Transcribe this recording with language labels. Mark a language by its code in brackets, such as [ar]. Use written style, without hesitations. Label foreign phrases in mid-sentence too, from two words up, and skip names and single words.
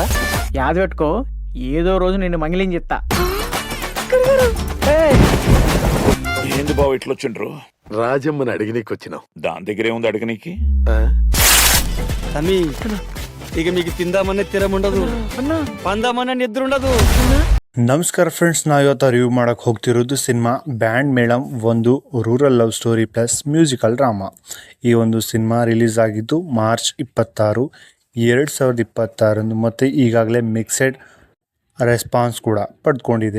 [te] యాద పెట్టుకో, ఏదో రోజు నిన్ను మంగిలింగ్ చెప్తా. ఏంది బావ ఇట్లా వచ్చిండ్రు? రాజమ్మని అడిగినీకి వచ్చినాం. దాని దగ్గరే ఉంది అడగనీకి. తమ్మి ఇక మీకు తిందామనే తిరముండదు, పందామనే నిద్ర ఉండదు. [kn] ನಮಸ್ಕಾರ ಫ್ರೆಂಡ್ಸ್, ನಾವು ಇವತ್ತು ರಿವ್ಯೂ ಮಾಡಕ್ಕೆ ಹೋಗ್ತಿರೋದು ಸಿನಿಮಾ ಬ್ಯಾಂಡ್ ಮೇಳಂ, ಒಂದು [en] rural love story plus musical drama. [kn] ಈ ಒಂದು ಸಿನಿಮಾ ರಿಲೀಸ್ ಆಗಿದ್ದು ಮಾರ್ಚ್ 26, 2026 ಮತ್ತು ಈಗಾಗಲೇ [en] mixed response [kn] ಕೂಡ ಪಡೆದುಕೊಂಡಿದೆ.